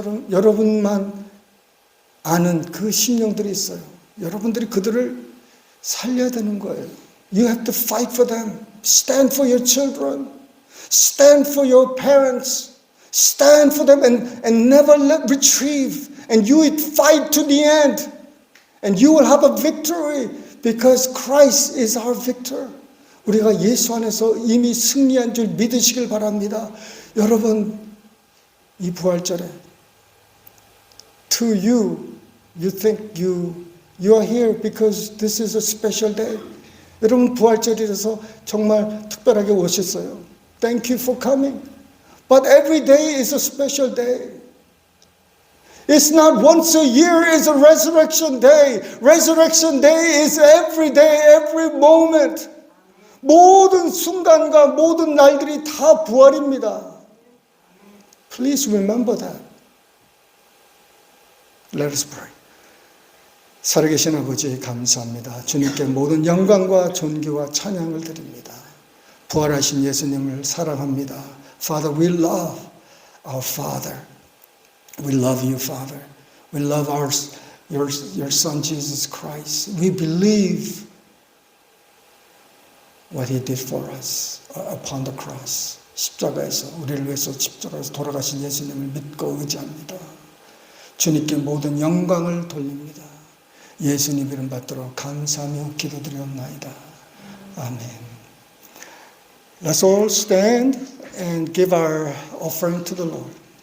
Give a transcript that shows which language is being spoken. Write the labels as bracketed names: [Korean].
[Korean] 여러분만 아는 그 심령들이 있어요. 여러분들이 그들을 살려야 되는 거예요. [English] You have to fight for them. Stand for your children. Stand for your parents. Stand for them and never retrieve. And you will fight to the end. And you will have a victory because Christ is our victor. [Korean] 우리가 예수 안에서 이미 승리한 줄 믿으시길 바랍니다. 여러분, 이 부활절에 [English] to you, you think you are here because this is a special day. [Korean] 여러분 부활절이라서 정말 특별하게 오셨어요. [English] Thank you for coming. But every day is a special day. It's not once a year, it's a resurrection day. Resurrection day is every day, every moment. [Korean] 모든 순간과 모든 날들이 다 부활입니다. [English] Please remember that. Let us pray. [Korean] 살아계신 아버지 감사합니다. 주님께 모든 영광과 존귀와 찬양을 드립니다. 부활하신 예수님을 사랑합니다. [English] Father, we love our Father. We love you, Father. We love your Son, Jesus Christ. We believe what He did for us upon the cross. [Korean] 십자가에서 우리를 위해서 십자가에서 돌아가신 예수님을 믿고 의지합니다. 주님께 모든 영광을 돌립니다. 예수님 이름 받들어 감사하며 기도드리옵나이다. 아멘. [English] Let's all stand and give our offering to the Lord.